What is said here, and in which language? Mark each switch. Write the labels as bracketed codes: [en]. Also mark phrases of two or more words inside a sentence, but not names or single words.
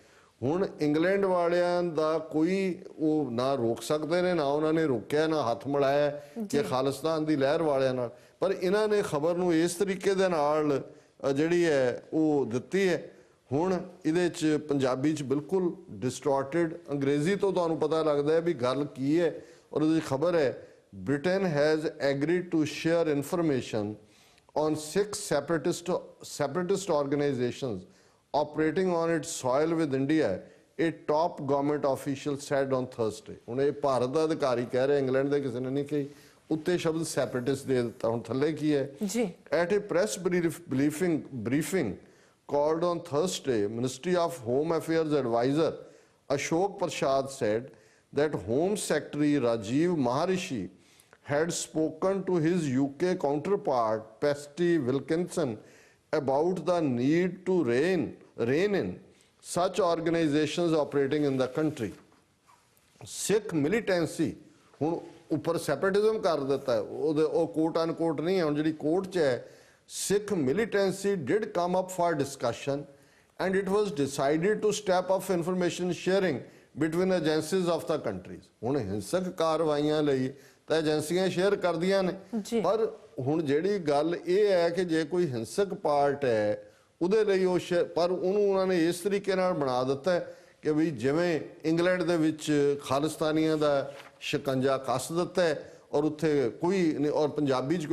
[pa] ਹੁਣ ਇੰਗਲੈਂਡ ਵਾਲਿਆਂ ਦਾ ਕੋਈ ਉਹ ਨਾ ਰੋਕ ਸਕਦੇ ਨੇ ਨਾ ਉਹਨਾਂ ਨੇ ਰੋਕਿਆ ਨਾ ਹੱਥ ਮਿਲਾਇਆ ਕਿ ਖਾਲਿਸਤਾਨ ਦੀ ਲਹਿਰ ਵਾਲਿਆਂ ਨਾਲ ਪਰ ਇਹਨਾਂ ਨੇ ਖਬਰ ਨੂੰ ਇਸ ਤਰੀਕੇ ਦੇ ਨਾਲ ਜਿਹੜੀ ਹੈ ਉਹ ਦਿੱਤੀ ਹੈ। ਹੁਣ ਇਹਦੇ 'ਚ ਪੰਜਾਬੀ 'ਚ ਬਿਲਕੁਲ ਡਿਸਟੋਰਟਡ ਅੰਗਰੇਜ਼ੀ ਤੋਂ ਤੁਹਾਨੂੰ ਪਤਾ ਲੱਗਦਾ ਹੈ ਵੀ ਗੱਲ ਕੀ ਹੈ ਔਰ ਉਹਦੀ ਖਬਰ ਹੈ [en] Britain has agreed to share information on 6 separatist organizations operating on its soil with India, a top government official said on Thursday. [pa] ਹੁਣ ਇਹ ਭਾਰਤ ਦਾ ਅਧਿਕਾਰੀ ਕਹਿ ਰਿਹਾ ਇੰਗਲੈਂਡ ਦੇ ਕਿਸੇ ਨੇ ਨਹੀਂ ਕਹੀ ਉੱਤੇ ਸ਼ਬਦ ਸੈਪਰੇਟਿਸਟ ਦੇ ਦਿੱਤਾ ਹੁਣ ਥੱਲੇ ਕੀ ਹੈ ਜੀ [en] at a press briefing called on Thursday, Ministry of Home Affairs advisor Ashok Prasad said that Home Secretary Rajiv Maharishi had spoken to his UK counterpart Patty Wilkinson about the need to rein in such organizations operating in the country. Sikh militancy [pa] ਹੁਣ ਉੱਪਰ ਸੈਪਰੇਟਿਜ਼ਮ ਕਰ ਦਿੱਤਾ ਹੈ ਉਹਦੇ ਉਹ ਕੋਟ ਅਨਕੋਟ ਨਹੀਂ ਹੈ ਹੁਣ ਜਿਹੜੀ ਕੋਰਟ 'ਚ ਹੈ [en] Sikh militancy did come up for discussion and it was decided to step up information sharing between agencies of the countries. [pa] ਹੁਣ ਹਿੰਸਕ ਕਾਰਵਾਈਆਂ ਲਈ ਤਾਂ ਏਜੰਸੀਆਂ ਸ਼ੇਅਰ ਕਰਦੀਆਂ ਨੇ ਪਰ ਹੁਣ ਜਿਹੜੀ ਗੱਲ ਇਹ ਹੈ ਕਿ ਜੇ ਕੋਈ ਹਿੰਸਕ ਪਾਰਟ ਹੈ ਉਹਦੇ ਲਈ ਉਹ ਪਰ ਉਹਨੂੰ ਉਹਨਾਂ ਨੇ ਇਸ ਤਰੀਕੇ ਨਾਲ ਬਣਾ ਦਿੱਤਾ ਕਿ ਵੀ ਜਿਵੇਂ ਇੰਗਲੈਂਡ ਦੇ ਵਿੱਚ ਖਾਲਿਸਤਾਨੀਆਂ ਦਾ ਸ਼ਿਕੰਜਾ ਕੱਸ ਦਿੱਤਾ ਹੈ ਔਰ ਉੱਥੇ ਕੋਈ ਔਰ ਪੰਜਾਬੀ 'ਚ